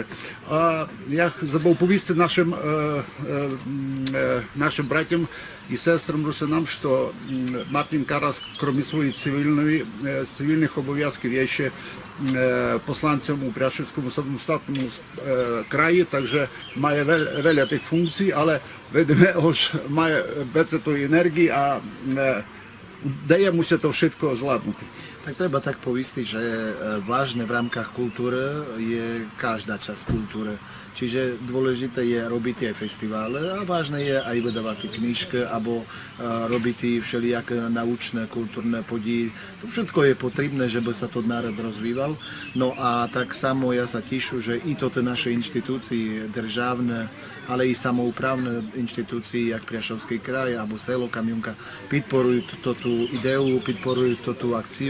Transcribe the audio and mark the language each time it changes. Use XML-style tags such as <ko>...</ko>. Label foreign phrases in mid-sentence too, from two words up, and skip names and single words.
<rue>Я забув повісти нашим братям и сестрам русинам, что Мартин Карас, кроме своих цивильных обов'язків, є ще посланцем у Пряшівському самостатному краї, також має веля тих функцій, але видимо, що має без цієї енергії, а дає муся то швидко зладнути. Tak treba tak poistiť, že vážne v rámkach kultúry je každá časť kultúry. Čiže dôležité je robiť aj festivále a vážne je aj vydávať knižky alebo robiť všelijaké naučné, kultúrne podíly. To všetko je potrebné, že by sa to národ rozvíjal. No a tak samo ja sa tešu, že i toto naše inštitúcie državné, ale i samoupravné inštitúcie, jak Priašovský kraj alebo selo Kamionka, podporujú tú ideu, podporujú tú akciu.</rue>